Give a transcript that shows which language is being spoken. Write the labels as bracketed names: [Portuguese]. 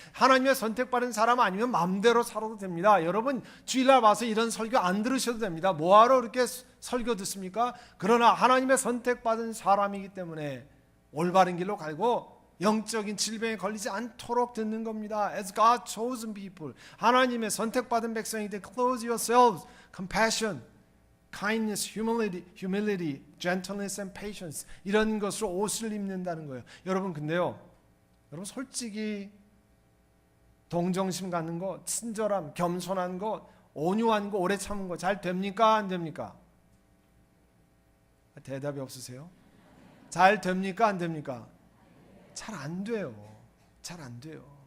[Korean] 하나님의 선택받은 사람 아니면 마음대로 살아도 됩니다. 여러분 주일날 와서 이런 설교 안 들으셔도 됩니다. 뭐하러 그렇게 설교 듣습니까? 그러나 하나님의 선택받은 사람이기 때문에 올바른 길로 가고 영적인 질병에 걸리지 않도록 듣는 겁니다. [English] As God chosen people, [Korean] 하나님의 선택받은 백성이되 [English] clothe yourselves, compassion, kindness, humility, gentleness and patience, [Korean] 이런 것으로 옷을 입는다는 거예요. 여러분 근데요, 여러분 솔직히 동정심 갖는 것, 친절함, 겸손한 것, 온유한 것, 오래 참은 것 잘 됩니까? 안 됩니까? 대답이 없으세요? 잘 됩니까? 안 됩니까? 잘 안 돼요. 잘 안 돼요.